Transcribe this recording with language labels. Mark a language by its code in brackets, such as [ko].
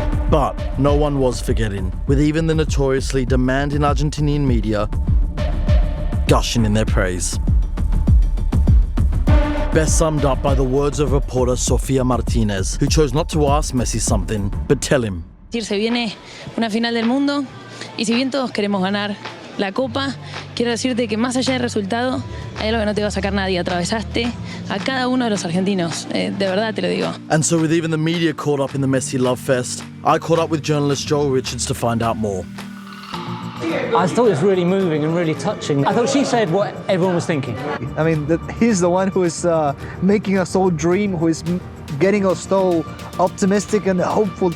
[en] But no one was forgetting, with even the notoriously demanding Argentinian media gushing in their praise. Best summed up by the words of reporter Sofía Martínez, who chose not to ask Messi something, but tell him. [es] Se viene una final del mundo y si bien todos queremos ganar la Copa, quiero decirte que más allá del resultado, hay algo que no te va a sacar nadie. Atravesaste a cada uno de los argentinos, de verdad te lo digo. [en] And so with even the media caught up in the Messi love fest, I caught up with journalist Joel Richards to find out more. I thought it was really moving and really touching. I thought she said what everyone was thinking. I mean, he's the one who is making us all dream, who is getting us so optimistic and hopeful.